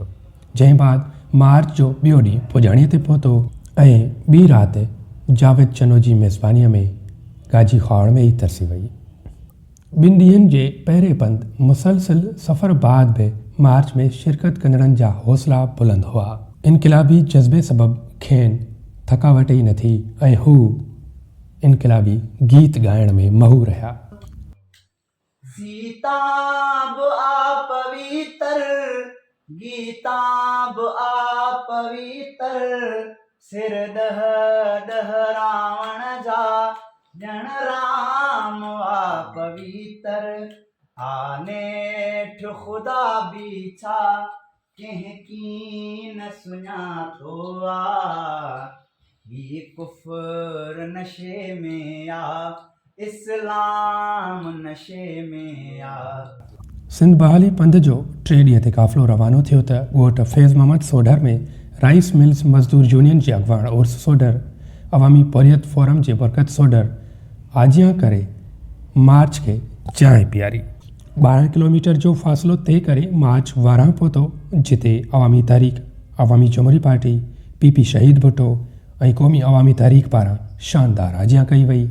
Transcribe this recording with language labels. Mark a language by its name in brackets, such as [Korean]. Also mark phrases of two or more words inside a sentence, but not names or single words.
[Sindhi] जंहिं बाद मार्च जो ॿियो ॾींहुं पुॼाणीअ ते पहुतो ऐं ॿी राति जावेद चनो जी मेज़बानीअ में गाजी खावड़ में ई तरसी वई। ॿिनि ॾींहंनि जे पहिरें पंध मुसलसिल सफ़र बाद बि मार्च में शिरकत कंदड़नि जा हौसला बुलंद हुआ। इनक़िलाबी जज़्बे सबबु खेनि थकावट ई न थी ऐं हू इनक़िलाबी गीत ॻाइण में महूर रहिया। सीताब आ पवित्र, गीताब आ पवित्र, सिर दह दह रावण जा जन राम आ पवित्र, आनेठ खुदा बीछा कंहिं की न सुञातो आ, ही कुफ्र नशे में आ, इस्लाम नशे में आ। सिंध बहाली पंध जो 3 ॾींहं ते काफ़िलो रवानो थियो त ॻोठ फैज़ मोहम्मद सोढर में राइस मिल्स मज़दूर यूनियन जे अॻवान उर्स सोढर, अवामी पोरियत फोरम जे बरकत सोढर आजिया करे मार्च खे चांहि पीआरी। 12 किलोमीटर जो फ़ासिलो तय करे मार्च वारां पहुतो, जिते अवामी तहरीक, अवामी जमहूरी पार्टी, पीपी शहीद भुट्टो ऐं क़ौमी अवामी तहरीक पारां शानदार आजिया कई वई।